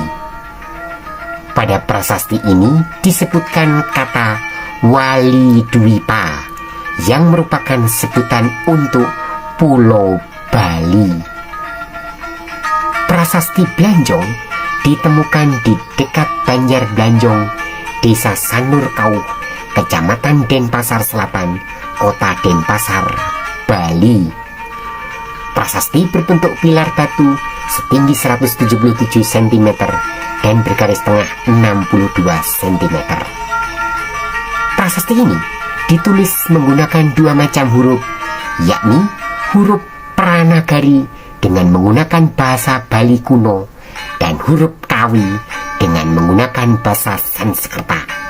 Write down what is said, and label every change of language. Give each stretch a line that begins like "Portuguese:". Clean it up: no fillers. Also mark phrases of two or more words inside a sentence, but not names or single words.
Indonesian: Pada prasasti ini disebutkan kata Wali Dwipa yang merupakan sebutan untuk Pulau Bali. Prasasti Belanjong ditemukan di dekat Banjar Belanjong, Desa Sanur Kauh, Kecamatan Denpasar Selatan, Kota Denpasar, Bali. Prasasti berbentuk pilar batu setinggi 177 cm dan bergaris tengah 62 cm. Prasasti ini ditulis menggunakan dua macam huruf, yakni huruf Pranagari dengan menggunakan bahasa Bali kuno dan huruf Kawi dengan menggunakan bahasa Sanskerta.